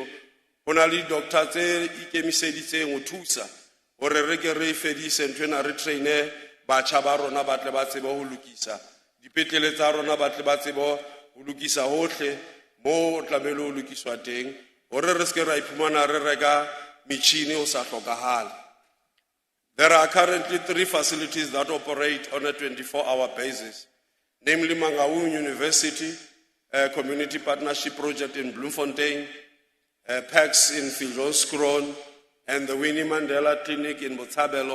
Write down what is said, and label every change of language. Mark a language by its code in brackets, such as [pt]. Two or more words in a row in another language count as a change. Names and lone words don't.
[st] Ho na le doctor tse ikemiseditseng ho thusa hore re ke re fedise nthwena re traine batjha ba rona ba tle ba tsebe ho lokisa. Dipetlele tsa rona ba tle ba tsebe ho lokisa hohle mo tlameile ho lokiswa teng hore re se ra iphumana re reka metšhini o sa hlokahale. [en] There are currently 3 facilities that operate on a 24-hour basis, namely Mangaung University, a community partnership project in Bloemfontein, PACS in Viljoenskroon, and the Winnie Mandela Clinic in Botshabelo.